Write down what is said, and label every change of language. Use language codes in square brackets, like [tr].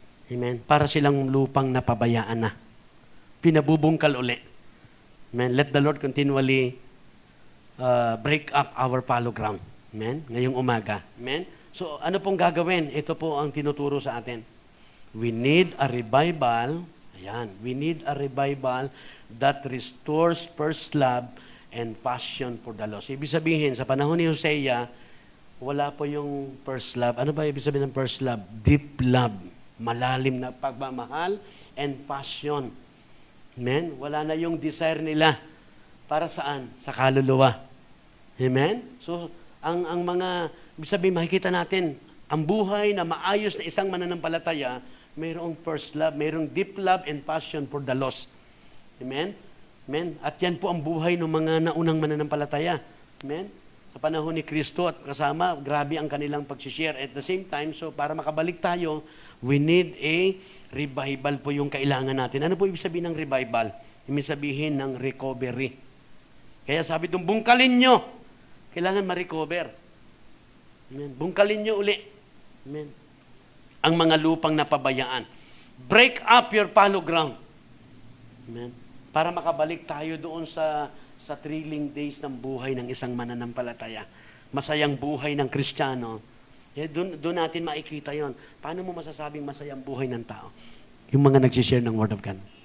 [tl] Amen? Para silang lupang napabayaan na. Pinabubungkal uli. Amen? [en] Let the Lord continually break up our fallow ground. Amen? [tl] Ngayong umaga. [en] Amen? [tl] So, ano pong gagawin? Ito po ang tinuturo sa atin. [en] We need a revival. Ayan. We need a revival that restores first love and passion for the lost. [tl] Ibig sabihin, sa panahon ni Hosea, wala po yung first love. Ano ba ibig sabihin ng first love? [en] Deep love. [tl] Malalim na pagmamahal and passion. Amen? Wala na yung desire nila. Para saan? Sa kaluluwa. Amen? So, ang mga, ibig sabihin, makikita natin, ang buhay na maayos na isang mananampalataya, mayroong first love, mayroong [en] deep love and passion for the lost. [tl] Amen? Amen? At yan po ang buhay ng mga naunang mananampalataya. Amen? Sa panahon ni Kristo at kasama, grabe ang kanilang pag-share. [en] At the same time, so [tl] para makabalik tayo, [en] we need a revival [tl] po yung kailangan natin. Ano po ibig sabihin ng revival? Ibig sabihin ng recovery. Kaya sabi itong, bungkalin nyo. Kailangan ma-recover. Amen. Bungkalin nyo uli. Amen. Ang mga lupang napabayaan. [en] Break up your fallow ground. Amen. [tl] Para makabalik tayo doon sa [en] thrilling days [tl] ng buhay ng isang mananampalataya. Masayang buhay ng Kristiyano. Doon natin makikita yon. Paano mo masasabing masayang buhay ng tao? Yung mga nagsishare ng Word of God.